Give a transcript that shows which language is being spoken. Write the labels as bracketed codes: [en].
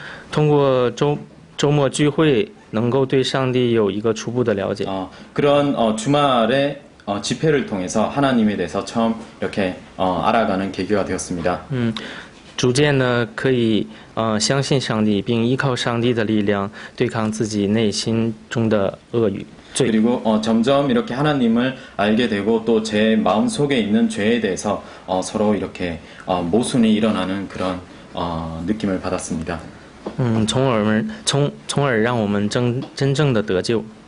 [zh] 通过周末聚会，能够对上帝有一个初步的了解。 [ko] 그런 주말에 집회를 통해서 하나님에 대해서 처음 이렇게 알아가는 계기가 되었습니다. [zh] 逐渐呢，可以相信上帝，并依靠上帝的力量对抗自己内心中的恶语罪。 [ko] 그리고 점점 이렇게 하나님을 알게 되고 또 제 마음 속에 있는 죄에 대해서 서로 이렇게 모순이 일어나는 그런 느낌을 받았습니다. [zh] 从而让我们真正的得救。